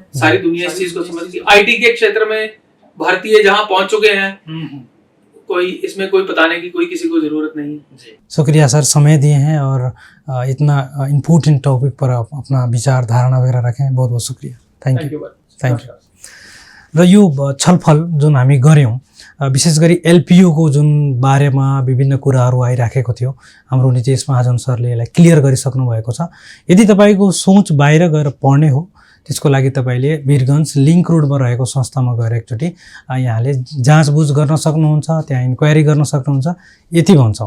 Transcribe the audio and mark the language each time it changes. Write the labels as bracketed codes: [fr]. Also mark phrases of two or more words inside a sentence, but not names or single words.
[hi] सारी दुनिया इस चीज को समझती है। आईटी के क्षेत्र में भारतीय जहां पहुंच चुके हैं, कोई इसमें कोई बताने की कोई किसी को जरूरत नहीं। शुक्रिया सर, समय दिए हैं और इतना [en] important topic [hi] पर आप अपना विचार धारणा वगैरह रखें, बहुत बहुत शुक्रिया। [en] Thank you. [ne] र यो छलफल जुन हामी गऱ्यौँ, विशेष गरी एलपीयूको जुन बारेमा विभिन्न कुराहरू आइराखेको थियो, हाम्रो नितेश महाजन सरले यसलाई क्लियर गरिसक्नु भएको छ। यदि तपाईँको सोच बाहिर गएर पढ्ने हो त्यसको लागि तपाईँले वीरगञ्ज लिङ्क रोडमा रहेको संस्थामा गएर एकचोटि यहाँले जाँचबुझ गर्न सक्नुहुन्छ, त्यहाँ इन्क्वायरी गर्न सक्नुहुन्छ, यति भन्छौँ।